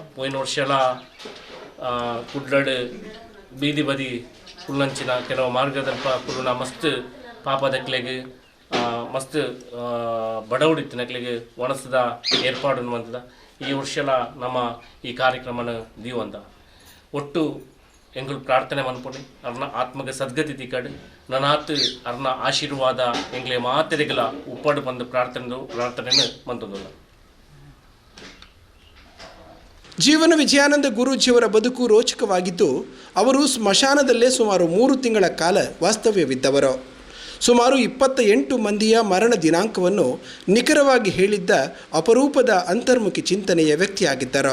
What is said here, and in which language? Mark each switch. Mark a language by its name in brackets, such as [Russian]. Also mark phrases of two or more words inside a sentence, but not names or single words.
[Tulu] ಪೋಯಿನ ವರ್ಷಲ ಕುಡ್ಲಡ್ ಬೀದಿ ಬದಿ ಕುಲ್ಲಂಚಿನ ಕೆಲವು ಮಾರ್ಗದಲ್ಪ ಕುಲ್ಲುನ ಮಸ್ತ್ ಪಾಪದಕ್ಲೆಗ್ ಮಸ್ತ್ ಬಡವಡಿತ್ತಿನಕ್ಲೆಗ್ ಒಣಸದ ಏರ್ಪಾಡು ಮಂತದ ಈ ವರ್ಷಲ ನಮ್ಮ ಈ ಕಾರ್ಯಕ್ರಮನ ದೀವಂತ ಒಟ್ಟು ಎಂಗುಲು ಪ್ರಾರ್ಥನೆ ಮನ್ಪೊಡಿ ಅರ್ನ ಆತ್ಮಗೆ ಸದ್ಗತಿ ತಿಕ್ಕಡು ನನಾತ್ ಅರ್ನ ಆಶೀರ್ವಾದ ಎಂಗ್ಲೆ ಮಾತೆರೆಗಲ ಉಪ್ಪಾಡು ಬಂದು ಪ್ರಾರ್ಥನೆ ಮಂತೊಂದುಲ್ಲ. [Kannada] ಜೀವನ ವಿಜಯಾನಂದ ಗುರೂಜಿಯವರ ಬದುಕು ರೋಚಕವಾಗಿದ್ದು ಅವರು ಸ್ಮಶಾನದಲ್ಲೇ ಸುಮಾರು 3 ತಿಂಗಳ ಕಾಲ ವಾಸ್ತವ್ಯವಿದ್ದವರು. ಸುಮಾರು 28 ಮಂದಿಯ ಮರಣ ದಿನಾಂಕವನ್ನು ನಿಖರವಾಗಿ ಹೇಳಿದ್ದ ಅಪರೂಪದ ಅಂತರ್ಮುಖಿ ಚಿಂತನೆಯ ವ್ಯಕ್ತಿಯಾಗಿದ್ದರು.